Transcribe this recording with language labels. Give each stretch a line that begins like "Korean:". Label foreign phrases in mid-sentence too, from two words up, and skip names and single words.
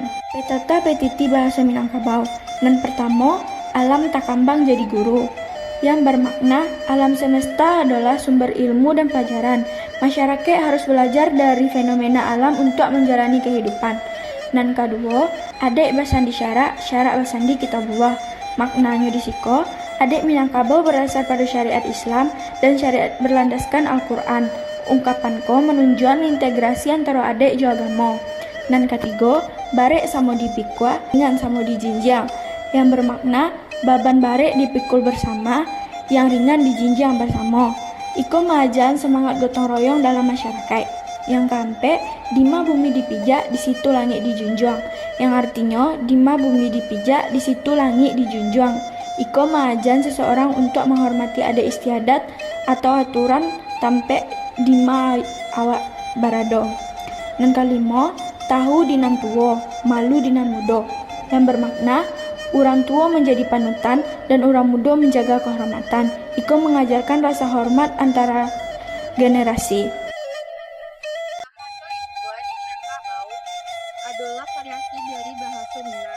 Indonesian: Petata petiti bahasa Minangkabau. Dan pertama,
Minangkabau: alam takambang jadi guru,
Indonesian: yang bermakna alam semesta adalah sumber ilmu dan pelajaran. Masyarakat harus belajar dari fenomena alam untuk menjalani kehidupan. Dan kedua,
Minangkabau: adek basandi syarak basandi kitabullah.
Indonesian: Maknanya
Minangkabau: di siko,
Indonesian: adek Minangkabau berdasar pada syariat Islam dan syariat berlandaskan Al-Quran. Ungkapanko menunjukkan integrasi antara
Minangkabau: adek jo agama.
Indonesian: Dan ketiga,
Minangkabau: barek samo dipikwa dengan samo dijinjang,
Indonesian: yang bermakna
Minangkabau: baban barek
Indonesian: dipikul bersama, yang ringan dijinjang bersama. Iko mengajarkan semangat gotong royong dalam masyarakat. Yang keempat,
Minangkabau: dima bumi dipijak, di situ langit dijunjung,
Indonesian: yang artinya
Minangkabau: dima bumi dipijak, di situ langit dijunjung.
Indonesian: Iko mengajarkan seseorang untuk menghormati adat istiadat atau aturan
Minangkabau: tampe dima awak barado.
Indonesian: Dan kelima,
Minangkabau: tahu dinan tuwo, malu dinan mudo,
Indonesian: yang bermakna orang tua menjadi panutan dan orang muda menjaga kehormatan. Iko mengajarkan rasa hormat antara generasi. Adalah variasi dari bahasa Minang.